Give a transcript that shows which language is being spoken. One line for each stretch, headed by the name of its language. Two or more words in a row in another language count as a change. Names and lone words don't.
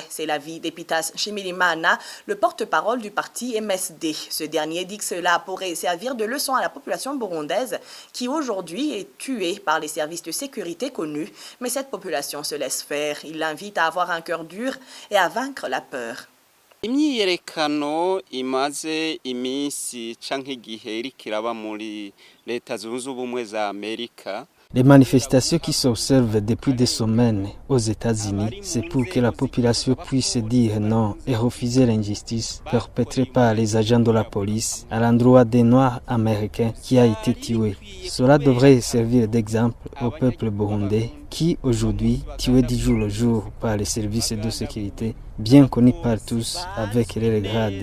French: C'est l'avis d'Epitas Shimirimana, le porte-parole du parti MSD. Ce dernier dit que cela pourrait servir de leçon à la population burundaise qui aujourd'hui est tuée par les services de sécurité connus. Mais cette population se laisse faire. Il l'invite à avoir un cœur dur et à vaincre la peur.
Rundi: imyiyerekano imaze iminsi canke igihe iriko iraba muri Leta Zunze Ubumwe za Amerika.
French: Les manifestations qui s'observent depuis des semaines aux États-Unis, c'est pour que la population puisse dire non et refuser l'injustice perpétrée par les agents de la police à l'endroit des Noirs américains qui a été tué. Cela devrait servir d'exemple au peuple burundais qui aujourd'hui tué du jour au jour par les services de sécurité, bien connus par tous avec les grades.